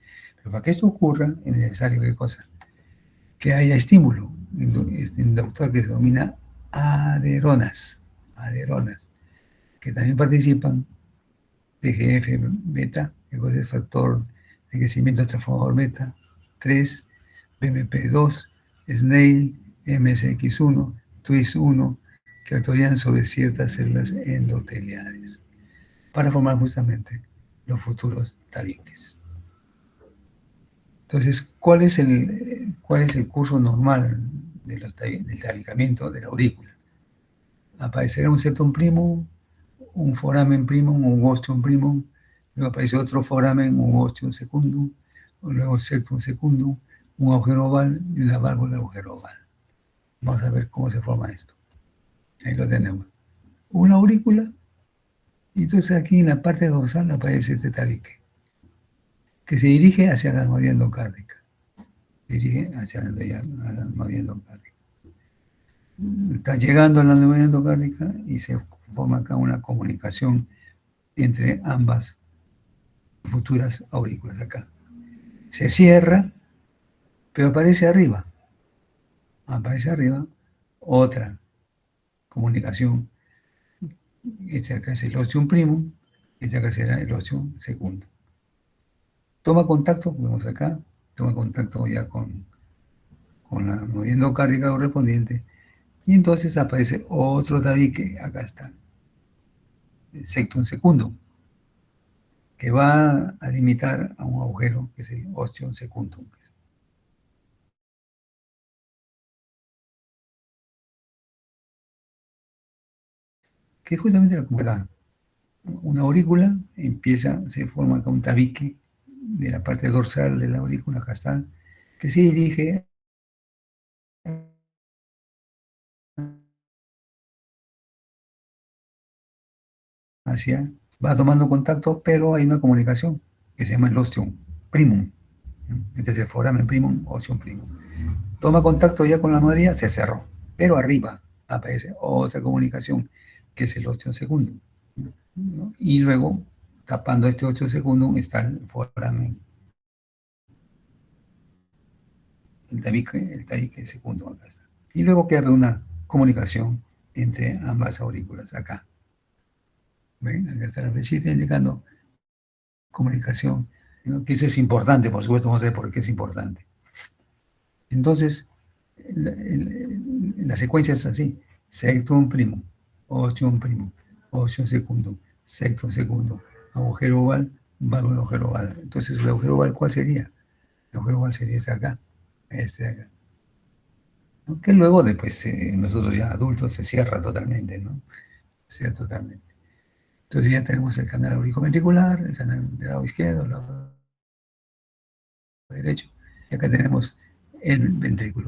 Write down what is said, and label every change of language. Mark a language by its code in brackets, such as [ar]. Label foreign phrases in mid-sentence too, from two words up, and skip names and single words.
[es] Pero para que esto ocurra es necesario, ¿qué cosa? Que haya estímulo inductor que se denomina aderonas, que también participan TGF-beta, que es el factor de crecimiento transformador beta, 3, BMP2, SNAIL, MSX1, TWIS1, que actúan sobre ciertas células endoteliales para formar justamente los futuros tabiques. Entonces, cuál es el curso normal del tabicamiento de la aurícula? Aparecerá un [la] septum primum, [es] un [la] foramen primum, [es] un [la] ostium primum, [es] luego aparece otro foramen, un [la] ostium secundum, [es] luego [la] septum secundum, [es] un agujero oval y una válvula de agujero oval. Vamos a ver cómo se forma esto. Ahí lo tenemos. Una aurícula, y entonces aquí en la parte dorsal aparece este tabique, que se dirige hacia la almohadilla endocárdica. Dirige hacia la almohadilla endocárdica. Está llegando a la almohadilla endocárdica y se forma acá una comunicación entre ambas futuras aurículas acá. Se cierra, pero aparece arriba otra comunicación. Este acá es el [la] ostium primum, [es] este acá será el [la] ostium secundum. [es] Toma contacto, vemos acá, toma contacto ya con la almohadilla endocárdica correspondiente, y entonces aparece otro tabique, acá está, el [la] septum secundum, [es] que va a limitar a un agujero que es el [la] ostium secundum, [es] que es justamente una aurícula, se forma acá un tabique de la parte dorsal de la aurícula, acá está, que se dirige hacia, va tomando contacto, pero hay una comunicación que se llama el [la] ostium primum. [es] Este es el [la] foramen primum, ostium primum. [es] Toma contacto ya con la almohadilla, se cerró, pero arriba aparece otra comunicación que es el [la] ostium secundum, [es] ¿no? Y luego, tapando este [la] ostium secundum, [es] está el foramen, el tabique secundum, acá está. Y luego queda una comunicación entre ambas aurículas, acá. ¿Ven? Acá está la flechita indicando comunicación, ¿no? Que eso es importante, por supuesto, vamos a ver por qué es importante. Entonces, la secuencia es así: [la] septum primum, ostium secundum, septum secundum, [es] agujero oval, válvula agujero oval. Entonces, el agujero oval, ¿cuál sería? El agujero oval sería este de acá, ¿no? Que luego, después, nosotros ya adultos, se cierra totalmente, ¿no? Se cierra totalmente. Entonces ya tenemos el canal auriculoventricular, el canal del lado izquierdo, el lado derecho, y acá tenemos el ventrículo.